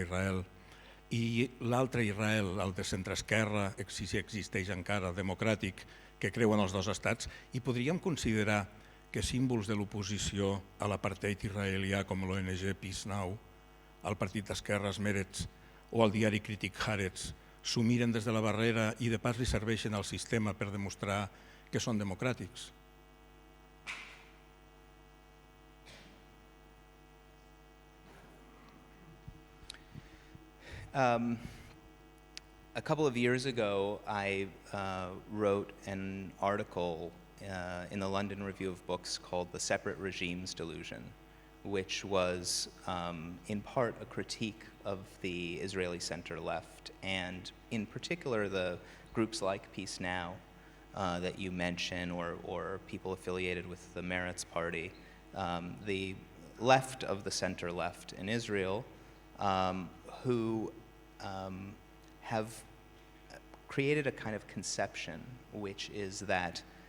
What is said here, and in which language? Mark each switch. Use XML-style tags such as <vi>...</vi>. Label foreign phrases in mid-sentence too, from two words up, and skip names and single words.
<ca>Israel, i l'altre Israel, el de centreesquerra, si existeix encara, democràtic, que creuen els dos estats, i podríem considerar que símbols de l'oposició a l'apartheid israelià com l'ONG Peace Now, el partit d'esquerres Meretz o el diari crític Haaretz s'ho miren des de la barrera i de pas li serveixen al sistema per demostrar que són democràtics?</ca> <en>A couple of years ago, I wrote an article in the London Review of Books called The Separate Regimes Delusion, which was in part a critique of the Israeli center-left, and in particular the groups like Peace Now that you mention, or people affiliated with the Meretz Party, the left of the center-left in Israel, who have created a kind of conception, which is that,</en>